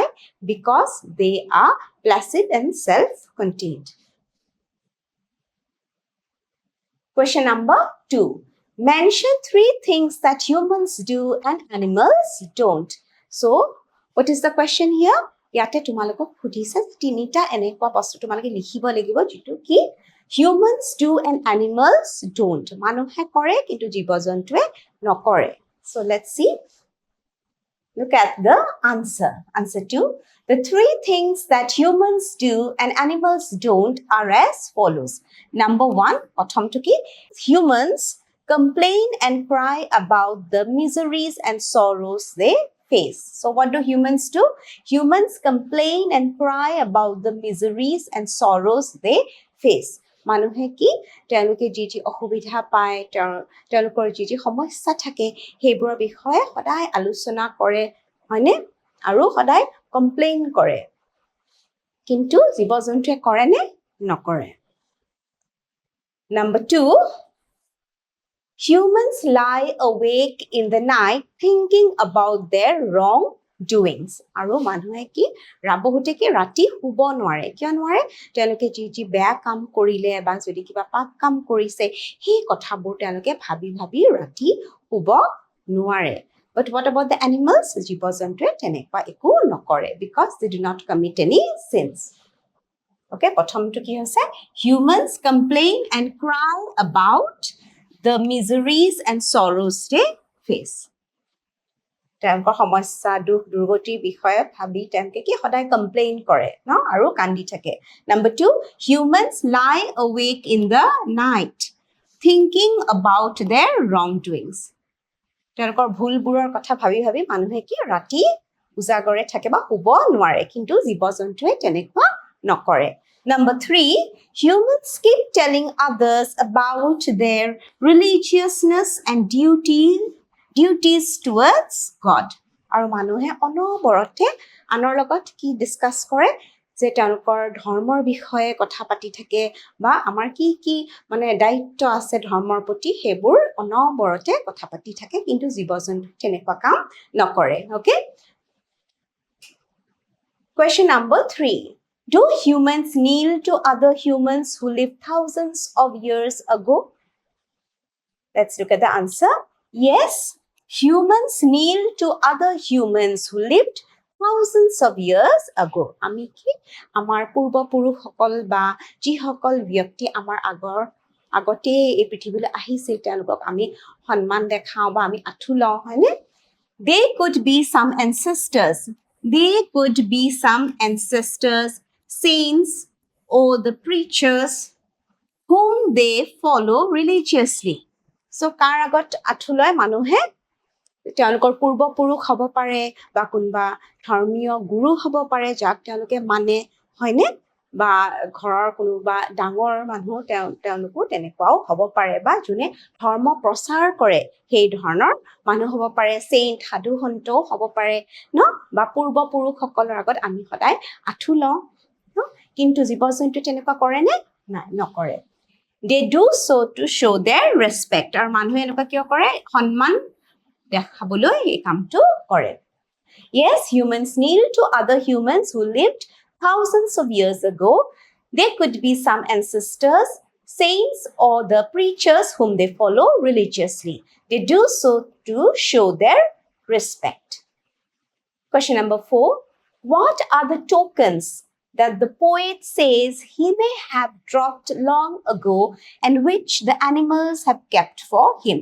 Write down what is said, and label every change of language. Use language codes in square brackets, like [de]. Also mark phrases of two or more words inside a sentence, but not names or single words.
[en] Because they are placid and self-contained. Question number 2. Mention 3 things that humans do and animals don't. So, what is the question here? [as] ইয়াতে তোমালোকক সুধিছে তিনিটা এনেকুৱা বস্তু তোমালোকে লিখিব লাগিব যেটো কি [en] humans do and animals don't. [as] মানুহে কৰে কিন্তু জীৱ-জন্তুৱে নকৰে. [en] So let's see. Look at the answer. Answer 2. The 3 things that humans do and animals don't are as follows. Number 1, [as] প্ৰথমটো কি? [en] Humans complain and cry about the miseries and sorrows they face. So what do humans do? Humans complain and cry about the miseries and sorrows they face. [as] মানুহে কি তেওঁলোকে যি অসুবিধা পায় তেওঁলোকৰ যি সমস্যা থাকে সেইবোৰৰ বিষয়ে সদায় আলোচনা কৰে হয়নে আৰু সদায় কমপ্লেইন কৰে কিন্তু জীৱ-জন্তুৱে কৰে নে নকৰে [en] Number 2, humans lie awake in the night thinking about their wrong doings. [as] আৰু মানুহে কি বহুতে কি ৰাতি শুব নোৱাৰে কিয় নোৱাৰে তেওঁলোকে যি বেয়া কাম কৰিলে বা যদি কিবা পাপ কাম কৰিছে সেই কথাবোৰ তেওঁলোকে ভাবি ভাবি ৰাতি শুব নোৱাৰে [en] But what about the animals? [as] জীৱ-জন্তুৱে তেনেকুৱা একো নকৰে [en] because they do not commit any sins. Okay, [as] প্ৰথমটো কি হৈছে [en] humans complain and cry about the miseries and sorrows they face. [as] তেওঁলোকৰ সমস্যা দুখ দুৰ্গতিৰ বিষয়ে ভাবি তেওঁলোকে কি সদায় কমপ্লেইন কৰে ন আৰু কান্দি থাকে [en] Number 2, humans lie awake in the night thinking about their wrongdoings. [as] তেওঁলোকৰ ভুলবোৰৰ কথা ভাবি ভাবি মানুহে কি ৰাতি উজাগৰে থাকে বা শুব নোৱাৰে কিন্তু জীৱ-জন্তুৱে তেনেকুৱা নকৰে [en] Number 3, humans keep telling others about their religiousness and duties towards God. [as] আৰু মানুহে অনবৰতে আনৰ লগত কি ডিসকাস কৰে যে তেওঁলোকৰ ধৰ্মৰ বিষয়ে কথা পাতি থাকে বা আমাৰ কি মানে দায়িত্ব আছে ধৰ্মৰ প্ৰতি হেবোৰ অনবৰতে কথা পাতি থাকে কিন্তু জীৱ-জন্তু তেনেকুৱা কাম নকৰে Okay? [en] Question number 3. Do humans kneel to other humans who lived thousands of years ago? Let's look at the answer. Yes, humans kneel to other humans who lived thousands of years ago. [as] আমি কি আমাৰ পূৰ্বপুৰুষসকল বা যিসকল ব্যক্তি আমাৰ আগতে এই পৃথিৱীলৈ আহিছিল তেওঁলোকক আমি সন্মান দেখাও বা আমি আঁঠু লওঁ হয়নে [en] They could be some ancestors. They could be some ancestors, saints, or the preachers whom they follow religiously. So, [as] কাৰ আগত আঁঠু লয় মানুহে তেওঁলোকৰ পূৰ্বপুৰুষ হ'ব পাৰে বা কোনোবা ধৰ্মীয় গুৰু হ'ব পাৰে যাক তেওঁলোকে মানে হয়নে বা ঘৰৰ কোনোবা ডাঙৰ মানুহ তেওঁলোকো তেনেকুৱাও হ'ব পাৰে বা যোনে ধৰ্ম প্ৰচাৰ কৰে সেই ধৰণৰ মানুহ হ'ব পাৰে চেইণ্ট সাধু সন্তও হ'ব পাৰে ন বা পূৰ্বপুৰুষসকলৰ আগত আমি সদায় আঁঠু লওঁ ন কিন্তু জীৱ জন্তু তেনেকুৱা কৰেনে নাই নকৰে [en] they do so to show their respect [as] আৰু মানুহে এনেকুৱা কিয় কৰে সন্মান দেখাবলৈ এই কামটো কৰে [en] yes humans kneel to other humans who lived thousands of years ago they could be some ancestors saints or the preachers whom they follow religiously they do so to show their respect question number 4 what are the tokens that the poet says he may have dropped long ago and which the animals have kept for him.